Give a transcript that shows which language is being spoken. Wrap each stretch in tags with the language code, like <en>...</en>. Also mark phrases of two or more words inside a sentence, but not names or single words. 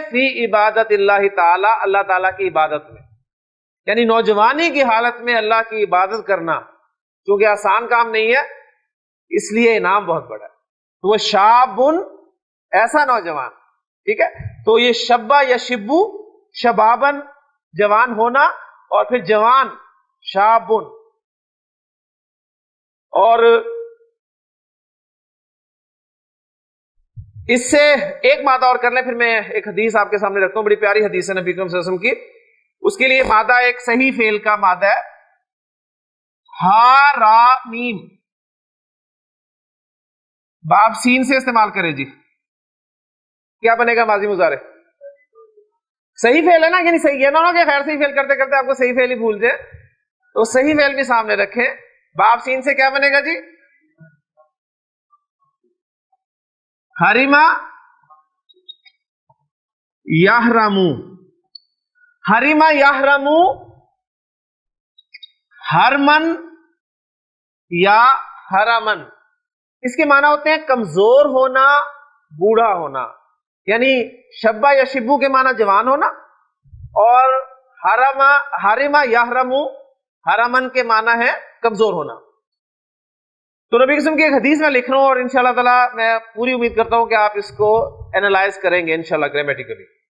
<ar>فی عبادت اللہ تعالی،</ar> <ur>اللہ تعالی کی عبادت میں. یعنی نوجوانی کی حالت میں اللہ کی عبادت کرنا کیونکہ آسان کام نہیں ہے، اس لیے انعام بہت بڑا ہے. تو وہ شابن، ایسا نوجوان. ٹھیک ہے، تو یہ شبا یا شبو، شبابن جوان ہونا، اور پھر جوان شابن. اور اس سے ایک مادہ اور کر لیں، پھر میں ایک حدیث آپ کے سامنے رکھتا ہوں، بڑی پیاری حدیث ہے نبی کریم</ur> <ar>صلی اللہ علیہ وسلم</ar> <ur>کی. اس کے لیے مادہ ایک صحیح فعل کا مادہ ہے ہا را میم. باب سین سے استعمال کرے جی. کیا بنے گا؟ ماضی مضارع. صحیح فعل ہے نا، یعنی صحیح ہے نا کہ خیر صحیح فعل کرتے کرتے آپ کو صحیح فعل ہی بھول جائے، تو صحیح فعل بھی سامنے رکھیں. باب سین سے کیا بنے گا جی؟</ur> <ar>حریما یحرمو. حریما یحرمو، حرمن یا حرمن.</ar> <ur>اس کے معنی ہوتے ہیں کمزور ہونا، بوڑھا ہونا. یعنی شبا یا شبو کے معنی جوان ہونا، اور</ur> <ar>حرما یحرمو حرمن</ar> <ur>کے معنی ہے کمزور ہونا. تو نبی قسم کی ایک حدیث میں لکھ رہا ہوں، اور</ur> <ar>انشاءاللہ تعالی</ar> <ur>میں پوری امید کرتا ہوں کہ آپ اس کو اینالائز کریں گے انشاءاللہ گرامیٹیکلی.</ur>